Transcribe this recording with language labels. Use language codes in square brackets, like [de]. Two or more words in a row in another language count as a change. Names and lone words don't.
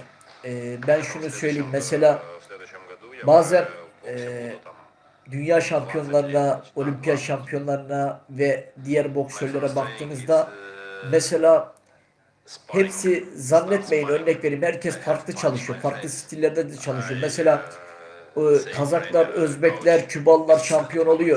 [tr] Ben şunu söyleyeyim. Mesela [ru] В следующем году я [tr] bazen [ru] уже в боксе буду там. [tr] dünya şampiyonlarına, olimpiyat şampiyonlarına ve diğer boksörlere baktığınızda mesela hepsi zannetmeyin örnek vereyim. Herkes farklı çalışıyor. Farklı stillerde de çalışıyor. Mesela Kazaklar, Özbekler, Kübalılar şampiyon oluyor.